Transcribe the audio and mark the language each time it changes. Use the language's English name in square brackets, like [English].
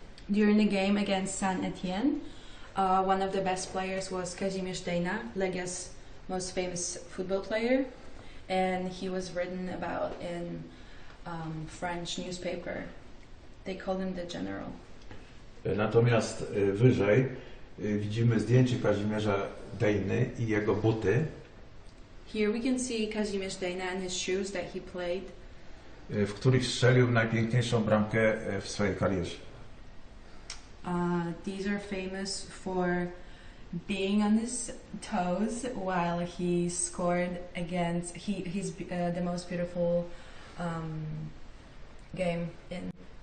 [English] During the game against Saint-Étienne, one of the best players was Kazimierz Dejna, Legia's most famous football player, and he was written about in French newspaper. They called him the general. [Polish] Natomiast wyżej widzimy zdjęcie Kazimierza Dejny i jego buty, [English] Here we can see Kazimierz Dejna and his shoes that he played, [Polish] w których strzelił najpiękniejszą bramkę w swojej karierze. [English] These are famous for being on his toes while he scored against the most beautiful game in.